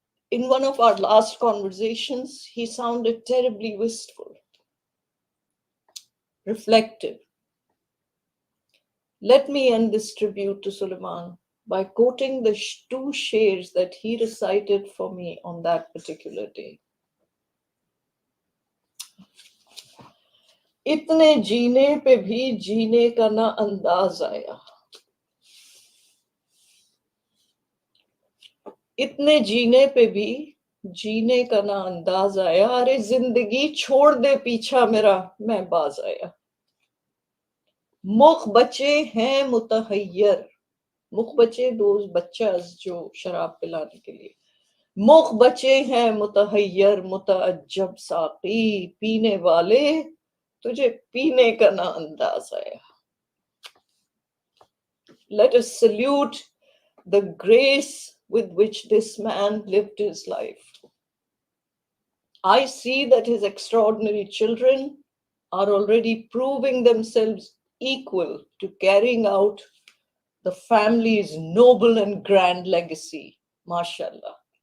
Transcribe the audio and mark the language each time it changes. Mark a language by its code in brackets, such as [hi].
[en] In one of our last conversations, he sounded terribly wistful, reflective. Let me end this tribute to Suleiman by quoting the two shares that he recited for me on that particular day. [hi] इतने जीने पे भी जीने का ना अंदाज आया, इतने जीने पे भी जीने का ना अंदाज आया, अरे जिंदगी छोड़ दे पीछा मेरा, मैं बाज आया। मुख बचे हैं मुतहय्यर, मुख बचे दोज बच्चास जो शराब पिलाने के लिए, मुख बचे हैं मुतहय्यर मुतअज्जब साकी, पीने वाले तुझे पीने का ना अंदाज आया। [en] Let us salute the grace with which this man lived his life. I see that his extraordinary children are already proving themselves equal to carrying out the family's noble and grand legacy. MashaAllah.